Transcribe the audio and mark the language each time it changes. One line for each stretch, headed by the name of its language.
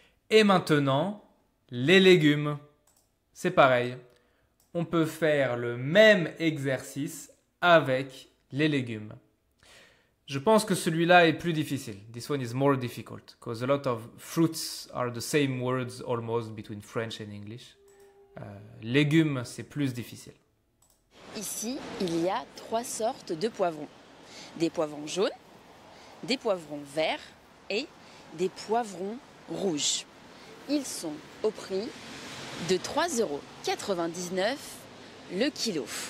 French: Et maintenant, les légumes. C'est pareil. On peut faire le même exercice avec les légumes. Je pense que celui-là est plus difficile.
English: This one is more difficult because a lot of fruits are the same words almost between French and English.
French: Légumes, c'est plus difficile. Ici, il y a 3 sortes de poivrons. Des poivrons jaunes, des poivrons verts et des poivrons rouges. Ils sont au prix de 3,99 € le kilo.